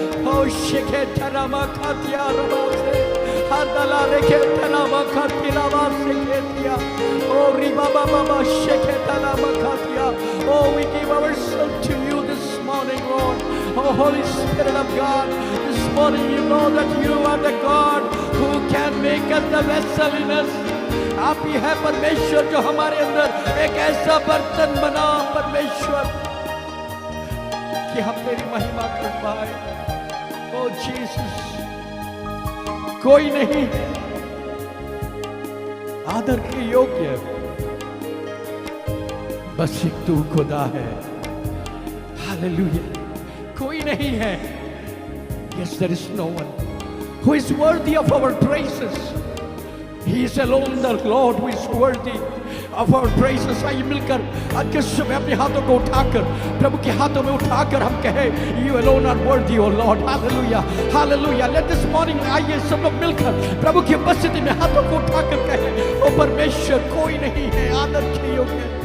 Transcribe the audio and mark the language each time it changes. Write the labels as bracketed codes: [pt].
[en] Oh, Shaketana Makatia Rabase. Handala Reketana Makati Rabase Ketia. Oh, Ribaba Baba Shaketana Makatia. Oh, we give ourselves to you this morning, Lord. Oh, Holy Spirit of God, this morning you know that you are the God who can make us the vessel in us. [hi] आप ही है परमेश्वर जो हमारे अंदर एक ऐसा बर्तन बना परमेश्वर कि हम तेरी महिमा कर पाए। ओ जीसस, कोई नहीं आदर के योग्य, बस एक तू खुदा है। हालेलुया, कोई नहीं है। [en] Yes, there is no one who is worthy of our praises. He is alone the Lord who is worthy of our praises. [hi] आइए मिलकर आज के समय अपने हाथों को उठाकर प्रभु के हाथों में उठाकर हम कहें, [en] You alone are worthy, O Lord. Hallelujah, Hallelujah. Let this morning [hi] आइए सब लोग मिलकर प्रभु की उपस्थिति में हाथों को उठाकर कहें, ओ परमेश्वर कोई नहीं है आदर के योग्य।